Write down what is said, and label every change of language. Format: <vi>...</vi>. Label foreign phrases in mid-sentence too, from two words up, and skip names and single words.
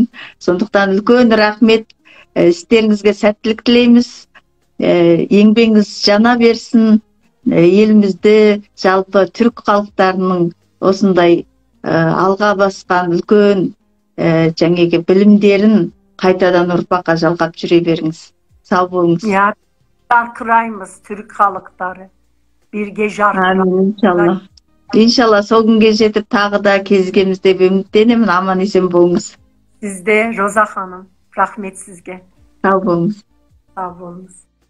<kk>Сондықтан үлкен рахмет, істеріңізге сәттілік тілейміз, еңбегіңіз жана берсін, елімізді жалпы түрік халықтарының осындай алға басқан үлкен жаңағы білімдерін қайтадан ұрпаққа жалғап жүре беріңіз. Сау болыңыз. Ya жарқыраймыз Türk халықтары. Birge жарқыраймыз. İnşallah. İnşallah сол күнге жетіп тағы да кезігеміз деп үміттенемін. Аман есен болыңыз. Sizde Roza Hanım. Rahmet sizge. Sağ болыңыз.</kk> <tr>Sağ olunuz.</tr>